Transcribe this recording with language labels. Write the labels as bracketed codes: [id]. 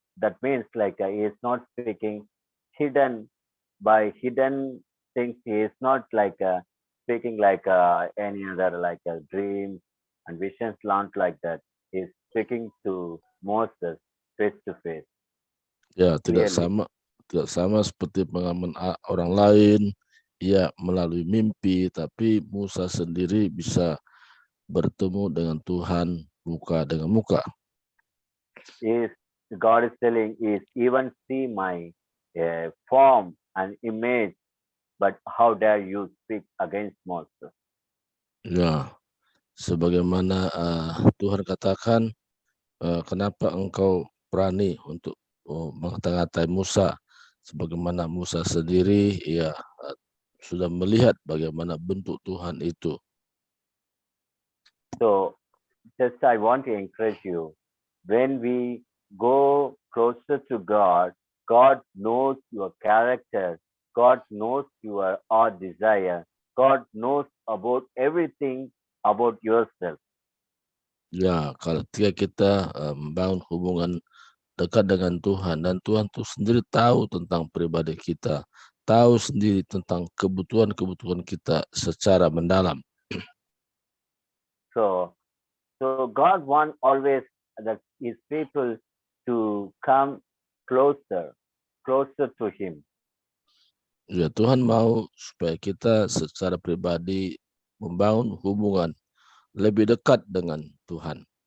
[en] That means like he is not speaking hidden by hidden things. He is not like speaking like any other like dreams and visions, not like that. He is speaking to Moses face to face [id] Ya, tidak [en] clearly. [id] sama seperti pengalaman orang lain. Ia melalui mimpi, tapi Musa sendiri bisa bertemu dengan Tuhan muka dengan muka. [en] Is God is telling is even see my form and image, but how dare you speak against Moses? [id] Ya, sebagaimana Tuhan katakan, kenapa engkau berani untuk mengata-ngatai Musa, sebagaimana Musa sendiri ia sudah melihat bagaimana bentuk Tuhan itu. [en] So just I want to encourage you, when we go closer to God, God knows your character, God knows your our desire, God knows about everything about yourself. [id] Ya, kalau kita membangun hubungan dekat dengan Tuhan, dan Tuhan itu sendiri tahu tentang pribadi kita, tahu sendiri tentang kebutuhan-kebutuhan kita secara mendalam. [en] So God wants always that his people to come closer, closer to him. [id] Ya, Tuhan mau supaya kita secara pribadi membangun hubungan lebih dekat dengan Tuhan.